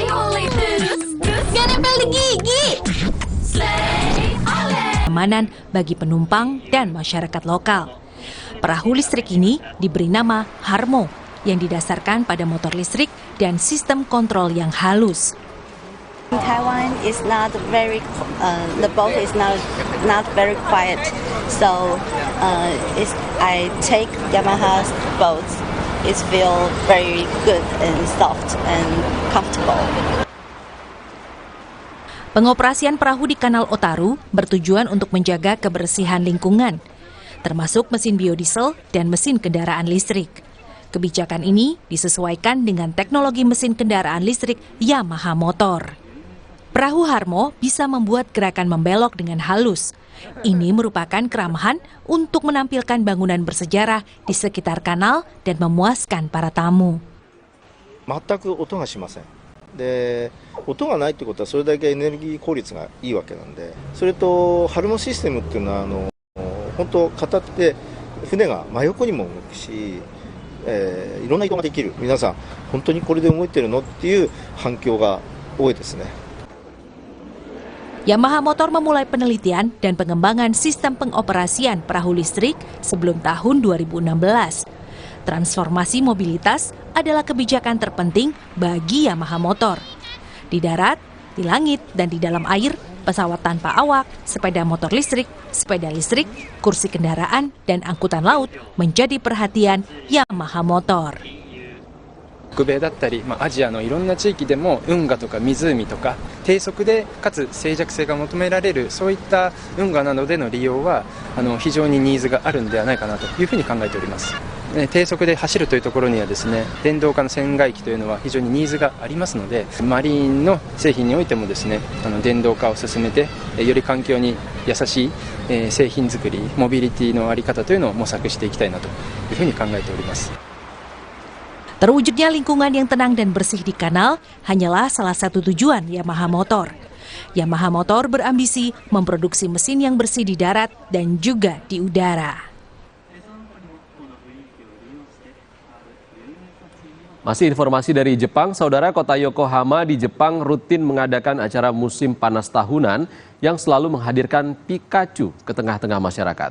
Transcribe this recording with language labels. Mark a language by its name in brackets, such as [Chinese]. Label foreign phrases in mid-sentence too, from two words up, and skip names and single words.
[Indonesian] Coli terus, gak nempel di gigi. Keamanan bagi penumpang dan masyarakat lokal. Perahu listrik ini diberi nama Harmo yang didasarkan pada motor listrik dan sistem kontrol yang halus. [English] In Taiwan is not very the boat is not very quiet, so I take Yamaha's boats. It feel very good and soft and comfortable. [Indonesian] Pengoperasian perahu di Kanal Otaru bertujuan untuk menjaga kebersihan lingkungan, termasuk mesin biodiesel dan mesin kendaraan listrik. Kebijakan ini disesuaikan dengan teknologi mesin kendaraan listrik Yamaha Motor. Perahu Harmo bisa membuat gerakan membelok dengan halus. Ini merupakan keramahan untuk menampilkan bangunan bersejarah di sekitar kanal dan memuaskan para tamu. [Japanese] 全く音がしません。で、音がないってことはそれだけエネルギー効率がいいわけなんで、それとハルモシステムっていうのは本当片手で船が真横にも動くし、いろんな移動ができる。皆さん本当にこれで動いてるのっていう反響が多いですね。 [Indonesian] Yamaha Motor memulai penelitian dan pengembangan sistem pengoperasian perahu listrik sebelum tahun 2016. Transformasi mobilitas adalah kebijakan terpenting bagi Yamaha Motor. Di darat, di langit, dan di dalam air, pesawat tanpa awak, sepeda motor listrik, sepeda listrik, kursi kendaraan, dan angkutan laut menjadi perhatian Yamaha Motor. [Japanese] 北米だったり、アジアのいろんな地域でも運河とか湖とか低速でかつ静寂性が求められるそういった運河などでの利用は非常にニーズがあるのではないかなというふうに考えております。低速で走るというところにはですね、電動化の船外機というのは非常にニーズがありますので、マリンの製品においてもですね、電動化を進めてより環境に優しい製品作り、モビリティのあり方というのを模索していきたいなというふうに考えております。 [Indonesian] Terwujudnya lingkungan yang tenang dan bersih di kanal hanyalah salah satu tujuan Yamaha Motor. Yamaha Motor berambisi memproduksi mesin yang bersih di darat dan juga di udara. Masih informasi dari Jepang, saudara, kota Yokohama di Jepang rutin mengadakan acara musim panas tahunan yang selalu menghadirkan Pikachu ke tengah-tengah masyarakat.